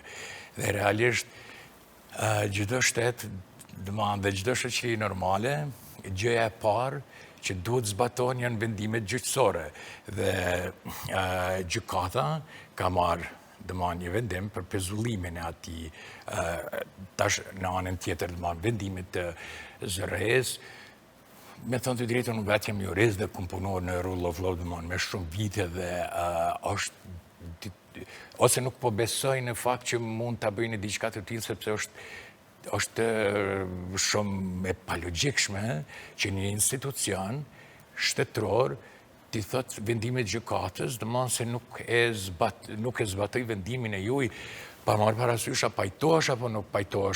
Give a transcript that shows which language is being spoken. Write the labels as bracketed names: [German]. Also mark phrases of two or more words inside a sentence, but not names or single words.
[Albanian] Dhe realisht çdo shtet, dhe çdo shoqëri normale, gjëja e parë që duhet zbatohen janë vendimet gjyqësore. Dhe gjykata ka marrë një vendim për pezullimin e atij, tash në anën tjetër vendimit të ZRE-s. Me thënë të drejtën, unë vetë jam jurist dhe kam punuar në [English] rule of law [Albanian] me shumë vite dhe ose nuk po besoj në fakt që mund ta bëjnë diçka të tillë, sepse është shumë e palogjikshme që një institucion shtetëror ti thot vendimet gjykatës, domthonjë se nuk e zbatoi vendimin e juaj, pa marrë parasysh a pajtohesh apo nuk pajtohesh.